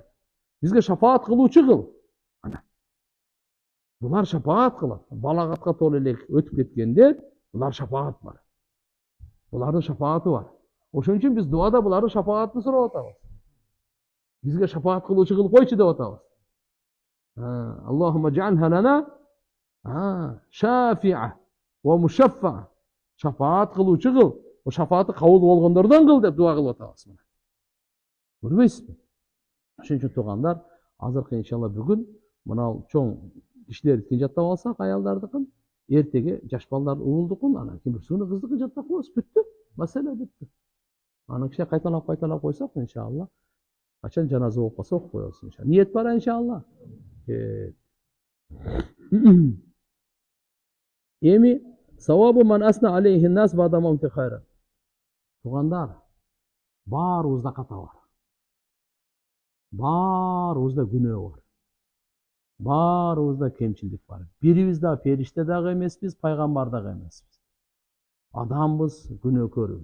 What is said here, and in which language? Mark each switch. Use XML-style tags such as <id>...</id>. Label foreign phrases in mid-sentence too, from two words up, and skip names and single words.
<ky>Бизге шафаат кылуучу кыл. Ана. Булар шафаат кылат. Балагатка толо эле өтүп кеткенде булар шафаат бар. Булардын шафааты бар. Ошон үчүн биз дуада булардын шафаатын сурап атабыз. Бизге шафаат кылуучу кылып койчу деп атабыз.</ky> <ar>اللهم اجعلها لنا شافعة ومشفعة.</ar> <ky>Шафаат кылуучу кыл. O şafaatı kabul болгондордон кыл деп дуа кылып атабыз. Көрбөйсүзбү? Ошон үчүн туугандар, азыркы иншалла бүгүн мына чоң кишилердикин жаттап алсак, аялдардыкын, эртеге жаш балдар уулдукун, анан ким бирсини кыздыкын жаттап коебуз, бүттү. Маселе бүттү. Анан кичине кайталап койсок иншалла, качан жаназа болуп калса окуп коебуз иншалла. Ниет бар иншалла.</ky> <ar>Эми ثواب من أثنى عليهن الناس بعد الموت خيرا.</ar> <ky>Тугандар, баарыбызда ката бар. Баарыбызда күнөө бар. Баарыбызда кемчилдик бар. Бирибиз да периште дагы эмеспиз, пайгамбар дагы эмеспиз. Адамбыз, күнөөкөрбүз.</ky>